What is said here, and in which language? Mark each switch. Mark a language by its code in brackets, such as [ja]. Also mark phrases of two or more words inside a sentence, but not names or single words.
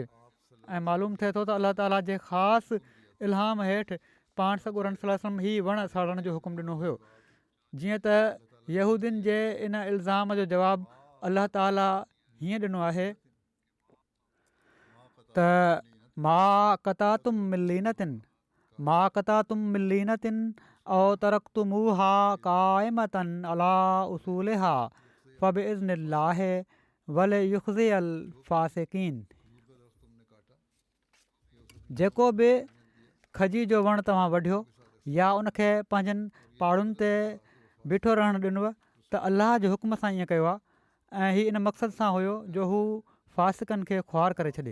[sd] ऐं मालूम थिए थो त अलाह ताला जे ख़ासि इल्हाम हेठि पाण सॻोरन [ar] صلى الله عليه وسلم [sd] हीअ वण साड़ण जो हुकुम ॾिनो हुयो। जीअं त यहूदियुनि जे इन इल्ज़ाम जो जवाबु अलाह ताला हीअं ॾिनो आहे त [ar] ما قطعتم من لينة ما قطعتم من لينة أو تركتموها قائمة على أصولها فبإذن الله وليخزي الفاسقين. [sd] जेको बि खजी जो वणु तव्हां वढियो या उनखे पंहिंजनि पहाड़ुनि ते बीठो रहणु ॾिनव त अलाह जे हुकुम सां ईअं कयो आहे, ऐं हीअ इन मक़सद सां हुयो जो हू फ़ासिकनि खे ख़्वार करे छॾे।